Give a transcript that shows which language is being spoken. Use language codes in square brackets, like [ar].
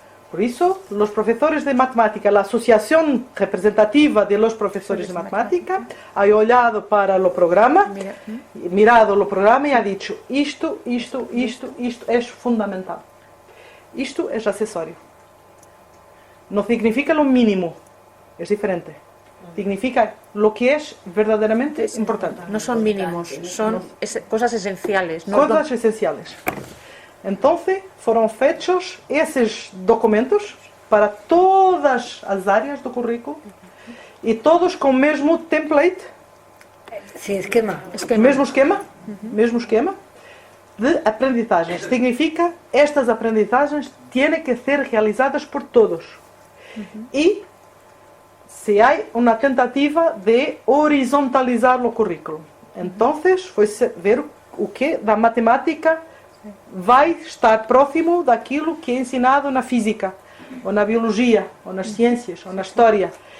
[pt] Por isso, os professores de matemática, a associação representativa de los professores de matemática, ha olhado para o programa, mirado o programa e ha dicho: isto é fundamental. Isto é acessório. Não significa o mínimo, é diferente. [es] Significa lo que es verdaderamente importante. No son mínimos, son cosas esenciales. No, Cosas esenciales. Entonces, fueron [pt] feitos esses documentos para todas as áreas do currículo e todos com o mesmo template. Sim, esquema. Mesmo esquema de aprendizagens. Significa estas aprendizagens têm que ser realizadas por todos. E se há uma tentativa de horizontalizar o currículo. Então, foi ver o que da matemática vai estar próximo daquilo que é ensinado na física, ou na biologia, ou nas ciências, ou na história.